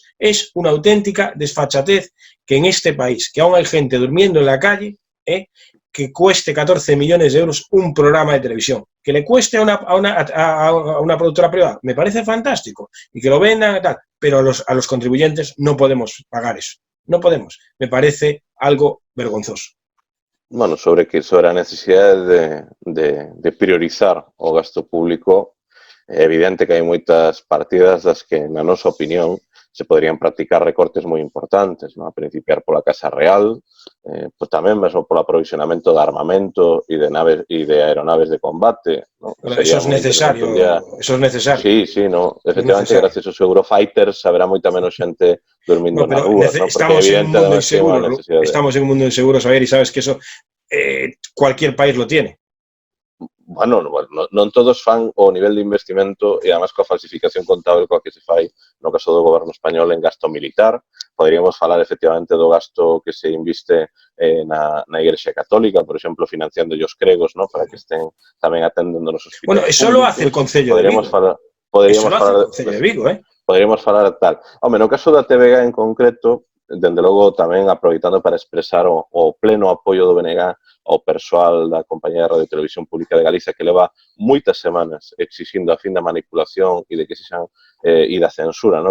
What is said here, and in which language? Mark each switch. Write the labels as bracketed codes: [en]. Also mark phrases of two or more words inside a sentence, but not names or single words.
[es] Es una auténtica desfachatez que en este país, que aún hay gente durmiendo en la calle, que cueste 14 millones de euros un programa de televisión. Que le cueste a una productora privada, me parece fantástico. Y que lo vendan y tal, pero a los contribuyentes no podemos pagar eso. No podemos. Me parece algo vergonzoso. Bueno, [gl] sobre a necesidade de priorizar o gasto público, é evidente que hai moitas partidas das que, na nosa opinión, se poderían practicar recortes moi importantes, ¿no? A principiar pola Casa Real, pues tamén mesmo polo aprovisionamento de armamento e de naves e de aeronaves de combate, ¿no? [es] Pero eso es necesario, eso es necesario. Sí, sí, no. [gl] Efectivamente, gracias aos Eurofighters haberá moita menos xente dormindo nas rúas, ¿no? [es] Porque estamos en un mundo inseguro, estamos en un mundo inseguro, Xavier, y sabes que eso cualquier país lo tiene. [gl] Bueno, non todos fan o nivel de investimento e además coa falsificación contable coa que se fai no caso do goberno español en gasto militar. Poderíamos falar efectivamente do gasto que se inviste na Igrexa Católica, por exemplo, financiando os cregos, ¿no? Para que estén tamén atendendo nos hospitais. [es] Bueno, eso lo hace el Concello de Vigo. [gl] Poderíamos falar tal. Home, no caso da TVG en concreto, dende logo tamén aproveitando para expresar o pleno apoio do BNG ao persoal da Compañía de Radio e Televisión Pública de Galicia, que leva moitas semanas exixindo a fin da manipulación e de que sexan e da censura, ¿no?